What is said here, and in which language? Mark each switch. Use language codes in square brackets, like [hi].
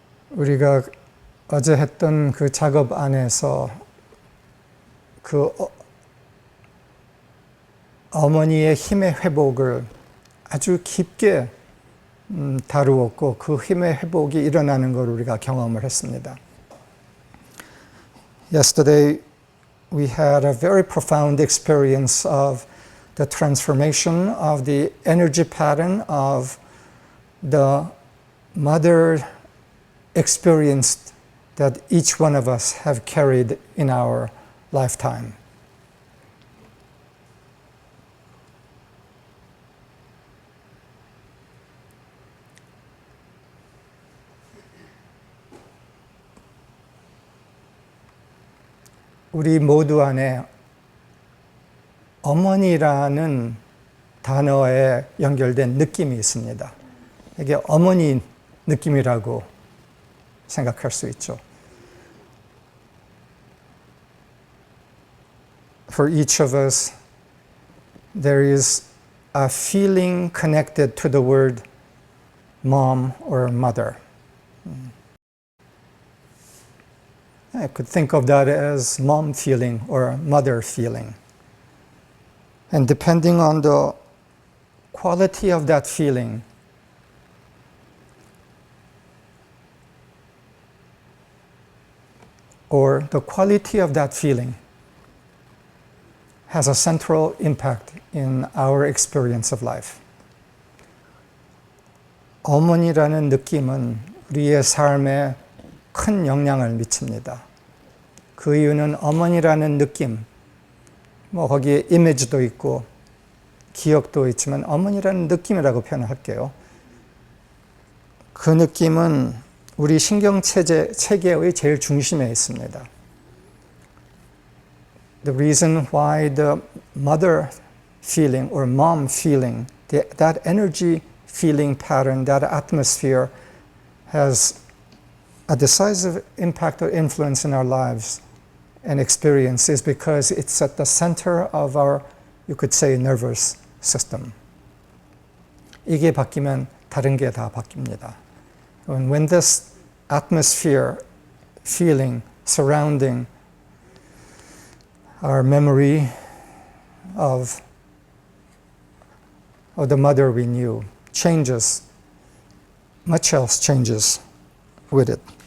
[ko] 우리가 어제 했던 그 작업 안에서 그 어머니의 힘의 회복을 아주 깊게 다루었고 그 힘의 회복이 일어나는 걸 우리가 경험을 했습니다. [en] Yesterday we had a very profound experience of the transformation of the energy pattern of the mother experience that each one of us have carried in our lifetime. [ko] 우리 모두 안에 어머니라는 단어에 연결된 느낌이 있습니다. 이게 어머니 느낌이라고 생각할 수 있죠. [en] For each of us, there is a feeling connected to the word mom or mother. I could think of that as mom feeling or mother feeling. And depending on the quality of that feeling, or the quality of that feeling has a central impact in our experience of life. [ko] 어머니라는 느낌은 우리의 삶에 큰 영향을 미칩니다. 그 이유는 어머니라는 느낌, 거기에 이미지도 있고 기억도 있지만 어머니라는 느낌이라고 표현할게요. 그 느낌은 우리 신경체계의 제일 중심에 있습니다. [en] The reason why the mother feeling or mom feeling, that energy feeling pattern, that atmosphere has a decisive impact or influence in our lives and experience is because it's at the center of our, you could say, nervous system. [ko] 이게 바뀌면 다른 게 다 바뀝니다. [en] And when this atmosphere, feeling, surrounding our memory of the mother we knew changes, much else changes with it.